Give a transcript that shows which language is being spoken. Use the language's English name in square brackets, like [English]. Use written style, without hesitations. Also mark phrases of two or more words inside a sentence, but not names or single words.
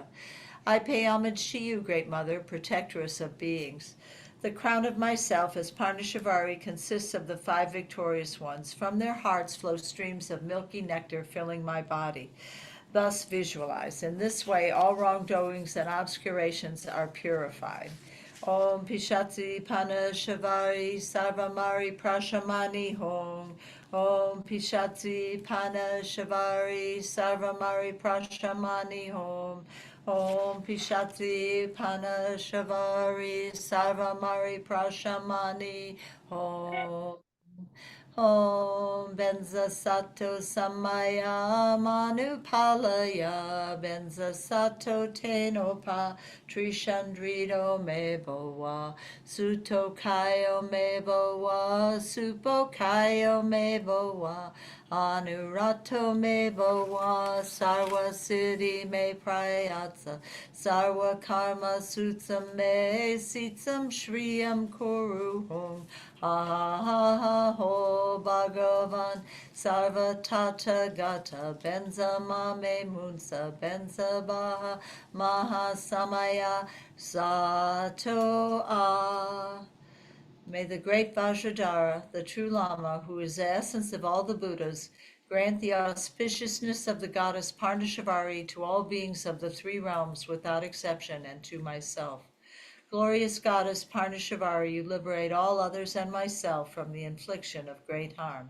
[English] I pay homage to you, Great Mother, protectress of beings. The crown of myself as Parnashavari consists of the 5 victorious ones. From their hearts flow streams of milky nectar filling my body. Thus visualize. In this way, all wrongdoings and obscurations are purified. [Sanskrit] Om Pishati Panashavari Sarvamari Prashamani Hom. Om Pishati Panashavari Sarvamari Prashamani Hom. Om Pishati Panashavari Sarvamari Prashamani Hom. Om Benza Sato Samaya Manupalaya Benza Sato Tenopa Trishandrito Mebowa Suto Kayo Mebowa Supo Kayo Mebowa Anurato Mebowa Sarwa Siddhi Me Prayatsa Sarwa Karma Sutsam Me Sitsam Shriyam Kuruhum Ha ha ha ho Bhagavan Sarva Tata Gata Benza Mame Munsa Benza Baha Maha Samaya Sato A. [English] May the great Vajradhara, the true Lama, who is the essence of all the Buddhas, grant the auspiciousness of the goddess Parnashavari to all beings of the 3 realms without exception, and to myself. Glorious goddess Parnashavari, you liberate all others and myself from the infliction of great harm.